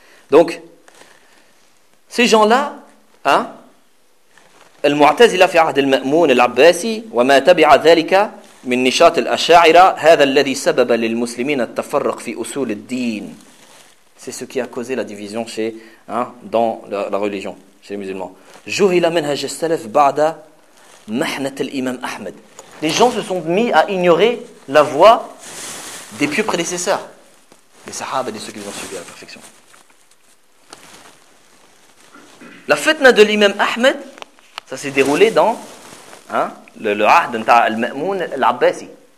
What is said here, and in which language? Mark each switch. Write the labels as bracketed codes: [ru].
[fr] Donc, ces gens-là, hein, [ar] المعتزلة في عهد المأمون العباسي وما تبع ذلك من نشاط الأشاعرة هذا الذي سبب للمسلمين التفرق في أصول الدين. [fr] C'est ce qui a causé la division chez, hein, dans la religion chez les musulmans. [ar] جهل منهج السلف بعد محنة الإمام أحمد. [fr] Les gens se sont mis à ignorer la voie des pieux prédécesseurs, les sahaba, de ceux qui les ont suivis à la perfection. La fitna de l'imam Ahmed, ça s'est déroulé dans, hein, le Ahd de Al-Ma'moun Al-Abbasi.